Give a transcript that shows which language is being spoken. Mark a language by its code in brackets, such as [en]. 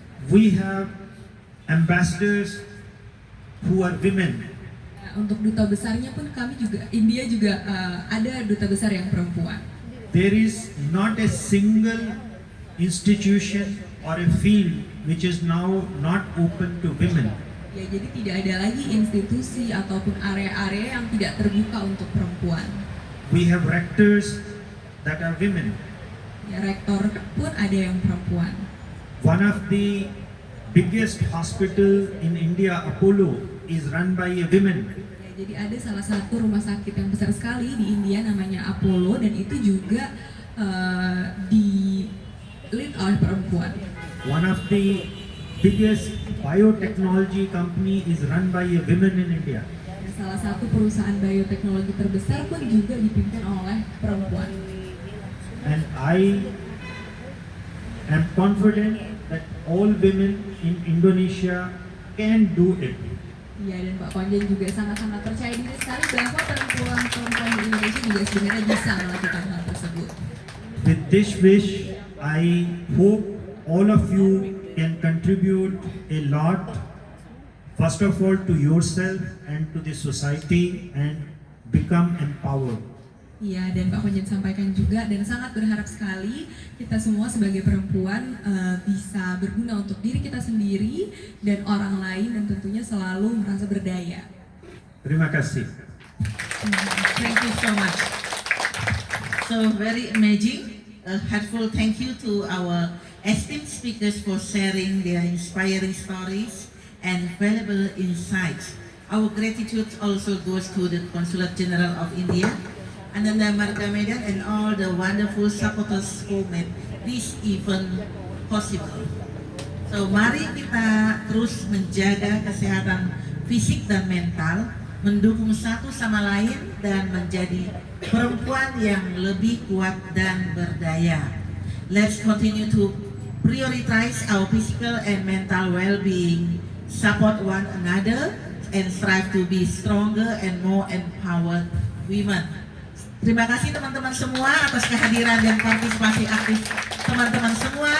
[en] We have ambassadors who are women. [id] Nah, untuk duta besarnya pun India juga ada duta besar yang perempuan. [en] There is not a single institution or a field which is now not open to women. [id] Ya, jadi tidak ada lagi institusi ataupun area-area yang tidak terbuka untuk perempuan. [en] We have rectors that are women. [id] Ya, rektor pun ada yang perempuan. [en] One of the biggest hospital in India, Apollo, is run by a woman. [id] Ya, jadi ada salah satu rumah sakit yang besar sekali di India namanya Apollo, dan itu juga di lead oleh perempuan. [en] One of the biggest biotechnology company is run by a woman in India. [id] Ya, salah satu perusahaan bioteknologi terbesar pun juga dipimpin oleh perempuan. [en] And I am confident that all women in Indonesia can do it. [id] Ya, dan Pak Konjen juga sangat-sangat percaya diri sekali bahwa perempuan-perempuan di Indonesia juga sebenarnya bisa melakukan hal tersebut. [en] With this wish, I hope all of you can contribute a lot, first of all to yourself and to the society, and become empowered. [id] Iya, dan Pak Konjen sampaikan juga, dan sangat berharap sekali kita semua sebagai perempuan bisa berguna untuk diri kita sendiri dan orang lain, dan tentunya selalu merasa berdaya. Terima kasih. [en] Thank you so much. So very amazing. A heartful thank you to our esteemed speakers for sharing their inspiring stories and valuable insights. Our gratitude also goes to the Consulate General of India, Ananda Marga Medan, and all the wonderful supporters who made this event possible. [id] So mari kita terus menjaga kesehatan fisik dan mental, mendukung satu sama lain dan menjadi perempuan yang lebih kuat dan berdaya. [en] Let's continue to prioritize our physical and mental well-being, support one another, and strive to be stronger and more empowered women. [id] Terima kasih teman-teman semua atas kehadiran dan partisipasi aktif teman-teman semua.